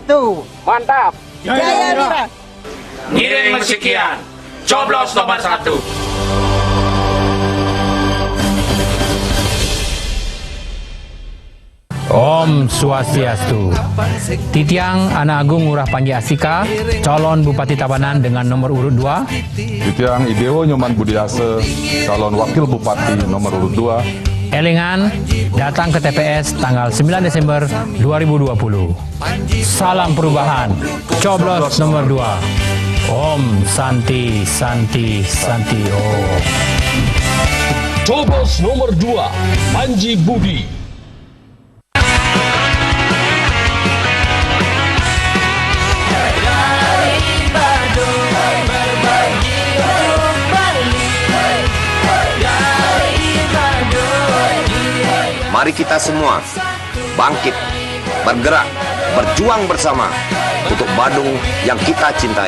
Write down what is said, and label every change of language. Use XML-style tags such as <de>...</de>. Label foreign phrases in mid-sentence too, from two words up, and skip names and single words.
<id>mantap. Jaya Mira. Ngiring sekian. Coblos nomor 1.</id> <ban>Om Swastiastu.</ban> <id>Titiang Anak Agung Ngurah Panji Asika, calon Bupati Tabanan dengan nomor urut 2. Titiang Idewo Nyoman Budiase, calon Wakil Bupati nomor urut 2. Elingan datang ke TPS tanggal 9 Desember 2020. Salam perubahan. Coblos nomor 2.</id> <sa>Om Santi Santi Santi Om.</sa> <id>Coblos nomor 2. Panji Budi. Mari kita semua bangkit, bergerak, berjuang bersama untuk Badung yang kita cintai.</id>